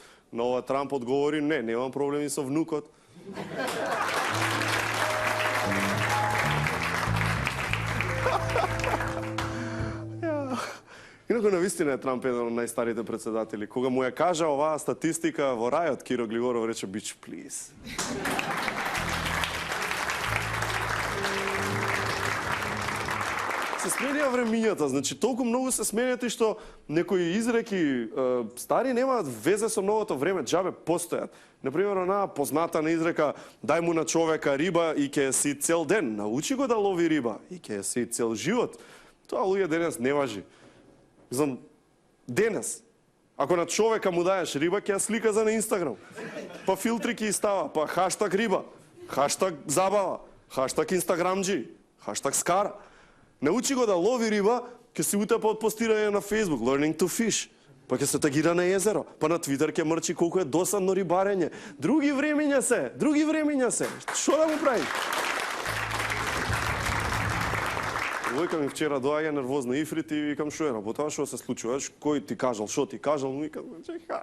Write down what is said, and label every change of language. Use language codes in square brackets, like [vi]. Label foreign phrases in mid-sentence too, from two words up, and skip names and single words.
[mk] На ова Трамп одговори: не, немам проблеми со внукот. Инако навистина е Трамп еден од најстарите председатели. Кога му ја кажа оваа статистика во рајот, Киро Глигоров рече: [en] "Bitch, please." [mk] Се сменија времињата, значи толку многу се сменјат и што некои изреки стари немаат везе со новото време, џабе постојат. Например, онаа позната на изрека: "Дај му на човека риба и ќе си цел ден, научи го да лови риба и ќе си цел живот." Тоа луѓе денес не важи. Знам, денес, ако на човека му даеш риба, ќе ја слика за на Инстаграм. Па филтри ќе става, па хаштаг риба, хаштаг забава, хаштаг инстаграмджи, хаштаг скара. Научи го да лови риба, ќе се утепа од постирање на Facebook, [en] learning to fish. [mk] Па ќе се тагира на езеро, па на Твитер ќе мрчи колку е досадно рибарење. Други времиња се. Што да му прави? Војка ми вчера доаѓа нервозна Ифрит и викам: "Што е работа? Што се случува? Кој ти кажал? Што ти кажал?" Му викам: "Чекај.